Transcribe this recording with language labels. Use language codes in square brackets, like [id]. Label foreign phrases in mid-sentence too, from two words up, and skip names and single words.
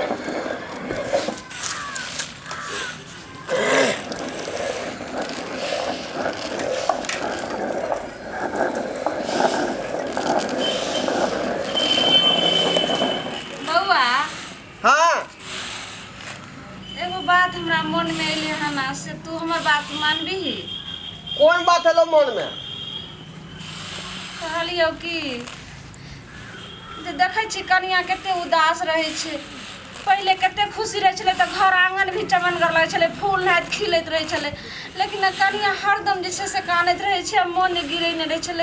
[mai] हाँ एगो बात हमरा मन में अइले हन से तू हमर बात मानबी? कौन बात है लो मन में? कहलियो कि जे देखै छी कनिया कते उदास रहै छै। पहिले कते खुशी रहै छलै तऽ घर आंगन भी चमनगर लगै छलै, फूल नाइत खिलैत रहै छलै। लेकिन कनिया हरदम जे छै से कानैत रहै छै, मन गिरैने रहै छै।